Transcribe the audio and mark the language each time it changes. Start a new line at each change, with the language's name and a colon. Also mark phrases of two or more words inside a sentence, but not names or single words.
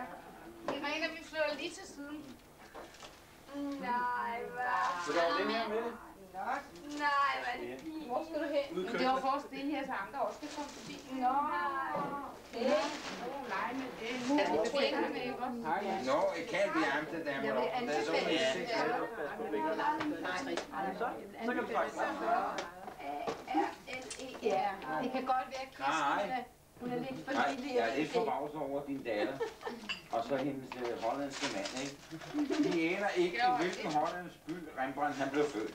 Danish: Irene, vi flytter lige til siden. Nej, hvad? Så der er den her med. Nej, hvad er det fint. Hvor skal du hen? Men det var for at stille her, så andre også skal komme forbi. Nå, okay. Nej, men det er bekvemmende med, ikke også?
English: No, it can't be Amsterdam. There's only 6
Danish: Så kan vi faktisk. Ja, det kan godt være, at Kirsten hun er lidt for lille. Jeg er lidt forbavset over din datter. Og så hendes hollandske mand, ikke? De aner ikke, i hvilken hollandsk by Rembrandt han blev født.